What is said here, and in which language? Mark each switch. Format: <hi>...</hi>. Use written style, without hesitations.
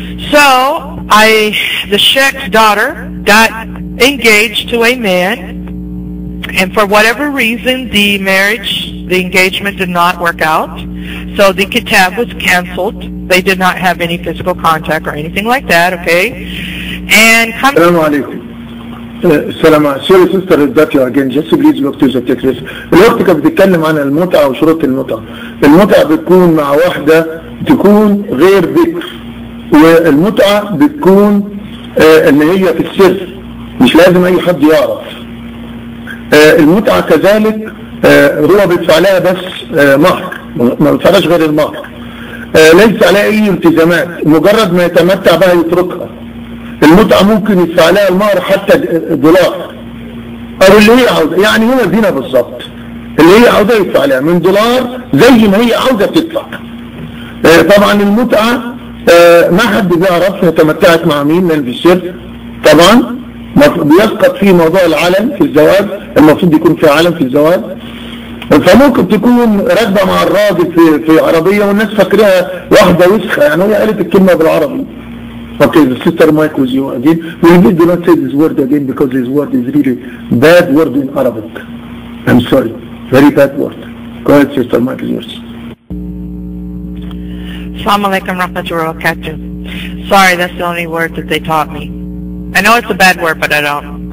<en>So the sheikh's daughter got engaged to a man, and for whatever reason, the engagement did not work out. So the kitab was canceled. They did not have any physical contact or anything like that, okay? And</en> <ar>Assalamu alaikum.</ar> <en>Sorry sister that you again, just please look to the text.</en> <ar>الوقت كانت بتتكلم عن المتعة وشروط المتعة. المتعة بتكون مع واحدة تكون غير ذكر، والمتعة بتكون ان هي في السر، مش لازم اي حد يعرف. المتعة كذلك هو بيدفع لها بس مهر، ما بيدفعلاش غير المهر، ليس عليها اي التزامات، مجرد ما يتمتع بها يتركها. المتعة ممكن يدفع لها المهر حتى دولار او اللي هي عاوزة، يعني هو زينة بالظبط، اللي هي عاوزة يدفع لها من دولار زي ما هي عاوزة تدفع. طبعا المتعة ما حد بيعرف هي تمتعت مع مين، لان في السر طبعا بيسقط فيه موضوع العلن في الزواج، المفروض يكون في علن في الزواج. فممكن تكون راكبه مع الراجل في عربيه والناس فاكراها واحده وسخه، يعني هي قالت الكلمه بالعربي.</ar> <en>Okay, the sister Mike with you again. We do not say this word again because this word is really bad word in Arabic. I'm sorry, very bad word. Go ahead, sister Mike is yours.</en> <ar>Assalamu alaikum warahmatullahi wabarakatuh.</ar> <en>Sorry, that's the only word that they taught me. I know it's a bad word, but I don't.</en>